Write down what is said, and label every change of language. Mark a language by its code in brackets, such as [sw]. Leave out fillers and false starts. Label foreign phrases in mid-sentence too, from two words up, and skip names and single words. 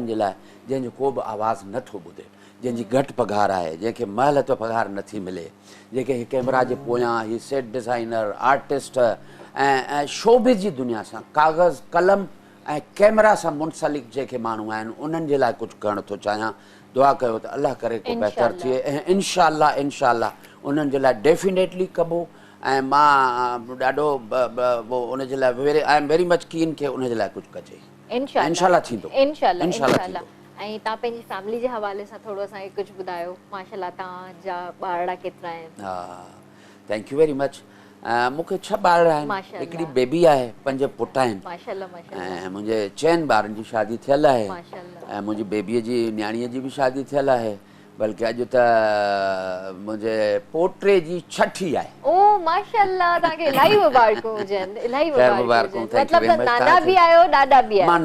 [sd] जे लाइ जंहिंजो को बि आवाज़ु नथो ॿुधे जंहिंजी घटि पघार आहे जंहिंखे महिल त पघार नथी मिले जेके कैमरा जे पोयां हीअ सेट डिज़ाइनर आर्टिस्ट ऐं शोबिज़ जी दुनिया सां काग़ज़ कलम ऐं कैमरा सां मुंसलिक जेके माण्हू आहिनि उन्हनि जे लाइ कुझु करणु थो चाहियां दुआ कयो त अलाह करे को बहितर थिए ऐं इनशाला उन्हनि जे लाइ डेफिनेटली कबो ऐं मां ॾाढो उनजे लाइ [en] I am very much keen [sd] खे उनजे लाइ कुझु कजे इनशाला थींदो इनशाला ऐं तव्हां पंहिंजी फैमिली जे हवाले सां थोरो असांखे कुझु ॿुधायो माशाल्लाह तव्हांजा ॿारड़ा केतिरा आहिनि हा [en] thank you very much [sd] मूंखे 6 ॿार आहिनि हिकिड़ी बेबी आहे 5 पुट आहिनि ऐं मुंहिंजे 4 ॿारनि जी शादी थियल आहे ऐं मुंहिंजी बेबीअ जी न्याणीअ जी बि शादी थियल आहे बल्कि अॼु त मुंहिंजे पोटे जी 6ठी आहे ओ माशाल्लाह तव्हांखे इलाही मुबारकूं हुजनि इलाही मुबारकूं मतलब त नाना बि आयो ॾाॾा बि आयो